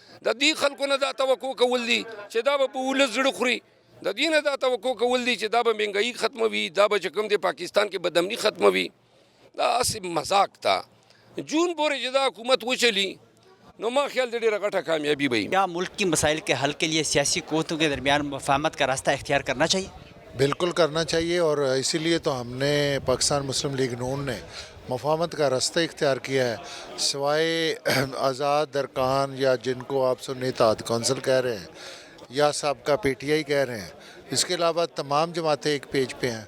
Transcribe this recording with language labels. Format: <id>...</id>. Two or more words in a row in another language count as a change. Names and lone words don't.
<ps>د دې خلکو نه دا توقع کول دي چې دا به په ولس زړه خوري، د دې نه دا توقع کول دي چې دا به مهنګایي ختموي، دا به چې کوم دی پاکستان کې بدامني ختموي. دا هسې مذاق ته جون پورې چې دا حکومت وچلی نو ما خیال دی ډېره غټه کامیابی به.</ps> <ur>کیا ملک کی مسائل کے حل کے لیے سیاسی قوتوں کے درمیان مفاہمت کا راستہ اختیار کرنا چاہیے؟ بالکل کرنا چاہیے، اور اسی لیے تو ہم نے پاکستان مسلم لیگ نون نے مفاہمت کا راستہ اختیار کیا ہے. سوائے آزاد ارکان یا جن کو آپ سنی اتحاد کونسل کہہ رہے ہیں یا سابقہ پی ٹی آئی کہہ رہے ہیں، اس کے علاوہ تمام جماعتیں ایک پیج پہ ہیں.</ur>